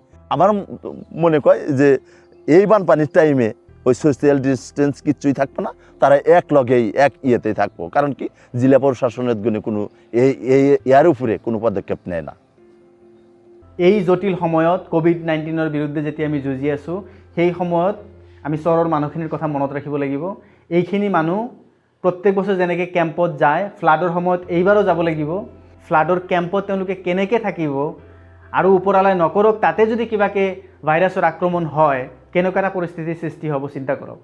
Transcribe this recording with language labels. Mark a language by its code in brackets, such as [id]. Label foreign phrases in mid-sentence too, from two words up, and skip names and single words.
[bn] আমার মনে কয় যে এই বানপানির টাইমে ওই [en] social distance [bn] কিচ্ছুই থাকবো না, তারা এক লগেই এক ইয়েতেই থাকবো। কারণ কি, জেলা প্রশাসনের গুণে কোনো ইয়ার উপরে কোনো পদক্ষেপ নেয় না। [as] এই জটিল সময়ত কোভিড-19ৰ বিৰুদ্ধে যেতিয়া আমি যুঁজি আছোঁ, সেই সময়ত আমি চৰৰ মানুহখিনিৰ কথা মনত ৰাখিব লাগিব। এইখিনি মানুহ প্ৰত্যেক বছৰ যেনেকৈ কেম্পত যায়, ফ্লাডৰ সময়ত এইবাৰো যাব লাগিব। ফ্লাডৰ কেম্পত তেওঁলোকে কেনেকৈ থাকিব আৰু ওপৰালাই নকৰক, তাতে যদি কিবাকৈ ভাইৰাছৰ আক্ৰমণ হয় কেনেকুৱা এটা পৰিস্থিতিৰ সৃষ্টি হ'ব চিন্তা কৰক।